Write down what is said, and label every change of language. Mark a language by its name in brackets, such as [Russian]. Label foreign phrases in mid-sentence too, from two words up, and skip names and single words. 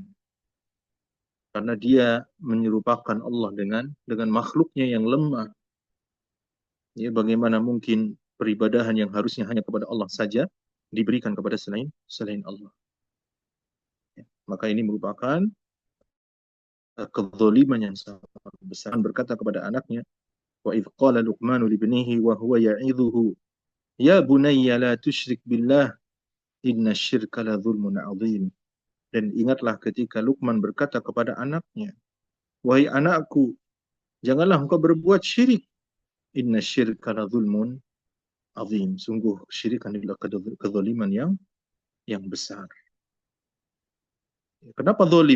[Indonesian] Karena dia menyerupakan Allah dengan makhluknya yang lemah. Ya, bagaimana mungkin peribadahan yang harusnya hanya kepada Allah saja diberikan kepada selain Allah. Ya, maka ini merupakan kezaliman yang sangat besar. Berkata kepada anaknya, [Arabic] "وإذ قال لقمان لابنه وهو يعظه يا بني لا تشرك بالله إن شرك لظلم عظيم." [Indonesian] Dan ingatlah ketika Luqman berkata kepada anaknya, "Wahai anakku, janganlah engkau berbuat syirik. [Arabic] إن شرك لظلم عظيم." [Indonesian] Sungguh syirik adalah kezaliman yang besar. Kenapa zalim?